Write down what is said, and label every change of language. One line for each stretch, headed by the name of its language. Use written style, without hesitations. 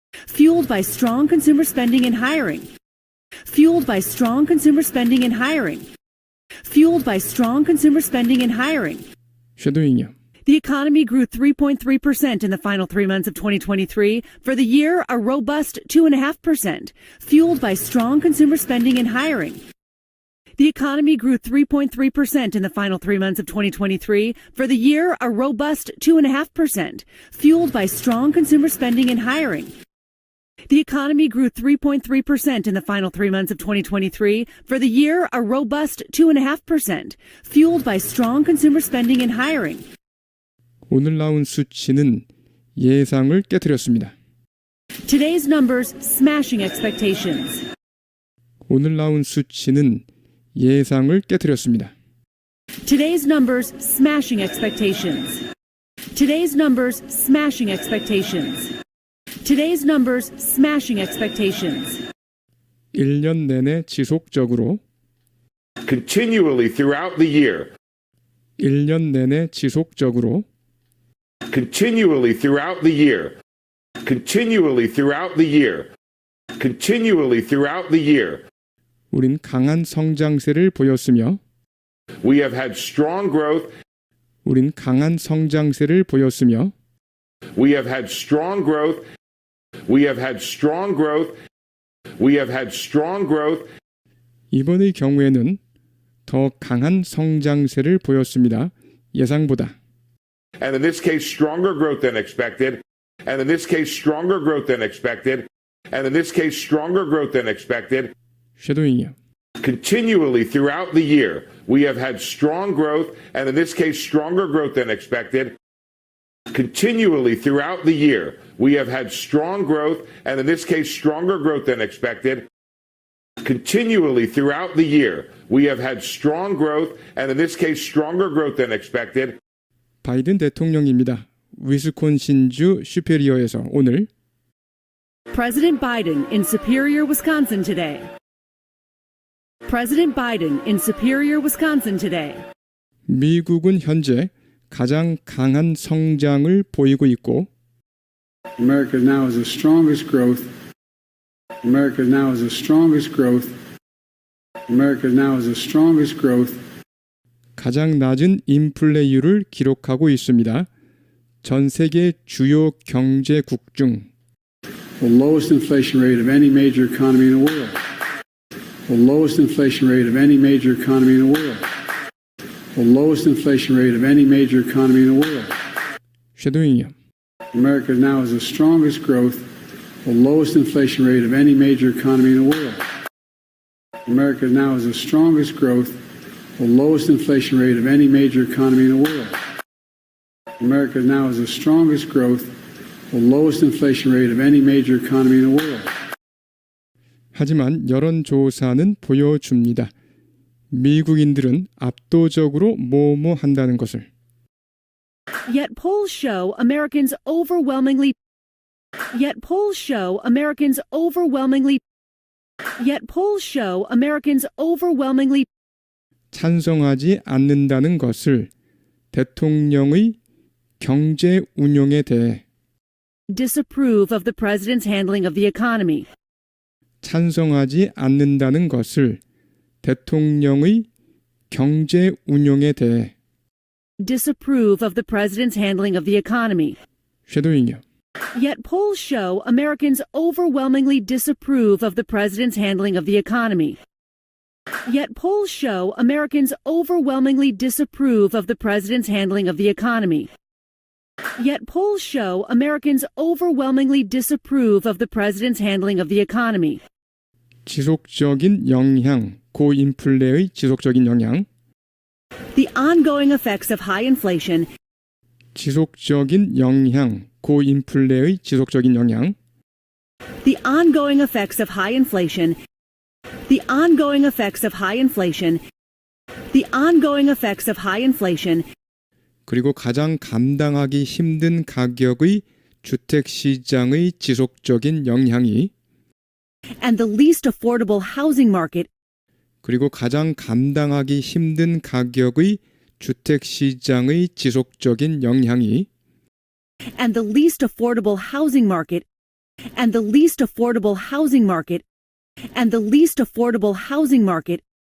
English: Fueled by strong consumer spending and hiring. Fueled by strong consumer spending and hiring. Fueled by strong consumer spending and hiring.
Korean: 섀도잉요.
English: The economy grew 3.3% in the final 3 months of 2023. For the year, a robust 2.5%, fueled by strong consumer spending and hiring. The economy grew 3.3% in the final 3 months of 2023. For the year, a robust 2.5%, fueled by strong consumer spending and hiring. The economy grew 3.3% in the final 3 months of 2023. For the year, a robust 2.5%, fueled by strong consumer spending and hiring.
Korean: 오늘 나온 수치는 예상을 깨트렸습니다.
English: Today's numbers smashing expectations.
Korean: 오늘 나온 수치는 예상을 깨트렸습니다.
English: Today's numbers smashing expectations. Today's numbers smashing expectations. Today's numbers smashing expectations.
Korean: 1년 내내 지속적으로
English: Continually throughout the year.
Korean: 1년 내내 지속적으로
English: Continually throughout the year. Continually throughout the year. Continually throughout the year.
Korean: 우린 강한 성장세를 보였으며
English: We have had strong growth.
Korean: 우린 강한 성장세를 보였으며
English: We have had strong growth. We have had strong growth. We have had strong growth.
Korean: 이번의 경우에는 더 강한 성장세를 보였습니다. 예상보다.
English: And in this case, stronger growth than expected. And in this case, stronger growth than expected. And in this case, stronger growth than expected.
Korean: 쉐도잉이요.
English: Continually throughout the year, we have had strong growth, and in this case, stronger growth than expected. Continually throughout the year, we have had strong growth, and in this case, stronger growth than expected. Continually throughout the year, we have had strong growth, and in this case, stronger growth than expected.
Korean: 바이든 대통령입니다. 위스콘신주 슈페리어에서 오늘
English: President Biden in Superior, Wisconsin today. President Biden in Superior, Wisconsin today.
Korean: 미국은 현재 가장 강한 성장을 보이고 있고
English: America now is the strongest growth. America now is the strongest growth. America now is the strongest growth.
Korean: 가장 낮은 인플레이율을 기록하고 있습니다. 전 세계 주요 경제국 중
English: The lowest inflation rate of any major economy in the world. The lowest inflation rate of any major economy in the world. The lowest inflation rate of any major economy in the world.
Korean: 쉐도잉이요.
English: America now is the strongest growth, the lowest inflation rate of any major economy in the world. America now is the strongest growth, the lowest inflation rate of any major economy in the world. America now is the strongest growth, the lowest inflation rate of any major economy in the world.
Korean: 하지만 여론조사는 보여줍니다. 미국인들은 압도적으로 뭐뭐한다는 것을.
English: Yet polls show Americans overwhelmingly Yet polls show Americans overwhelmingly Yet polls show Americans overwhelmingly
Korean: 찬성하지 않는다는 것을 대통령의 경제 운용에 대해
English: disapprove of the president's handling of the economy.
Korean: 찬성하지 않는다는 것을 대통령의 경제 운용에 대해
English: disapprove of the president's handling of the economy.
Korean: 쉐도잉이요.
English: Yet polls show Americans overwhelmingly disapprove of the president's handling of the economy. Yet polls show Americans overwhelmingly disapprove of the president's handling of the economy. Yet polls show Americans overwhelmingly disapprove of the president's handling of the economy.
Korean: 지속적인 영향, 고인플레의 지속적인 영향,
English: The ongoing effects of high inflation
Korean: 지속적인 영향, 고인플레의 지속적인 영향,
English: The ongoing effects of high inflation The ongoing effects of high inflation The ongoing effects of high inflation
Korean: 그리고 가장 감당하기 힘든 가격의 주택시장의 지속적인 영향이
English: and the least affordable housing market
Korean: 그리고 가장 감당하기 힘든 가격의 주택시장의 지속적인 영향이
English: and the least affordable housing market and the least affordable housing market and the least affordable housing market